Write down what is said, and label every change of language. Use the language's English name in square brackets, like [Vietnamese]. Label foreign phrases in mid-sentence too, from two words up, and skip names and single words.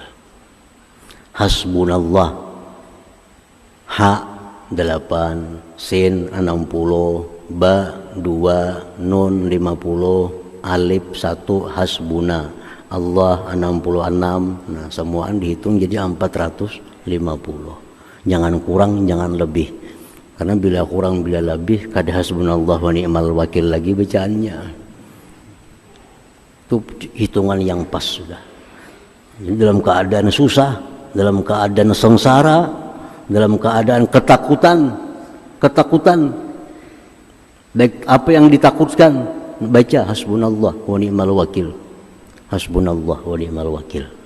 [Indonesian] Hasbunallah, ha 8, sin 60, ba 2, nun 50, alif 1, hasbuna, Allah 66. Nah, semuaan dihitung jadi 450. Jangan kurang, jangan lebih. Karena bila kurang, bila lebih, kada [Arabic] حسبنا الله ونعم الوكيل [Indonesian] lagi bacaannya. Itu hitungan yang pas sudah. Jadi dalam keadaan susah, dalam keadaan sengsara, dalam keadaan ketakutan, baik apa yang ditakutkan, baca [Arabic] حسبنا الله ونعم الوكيل, حسبنا الله ونعم الوكيل.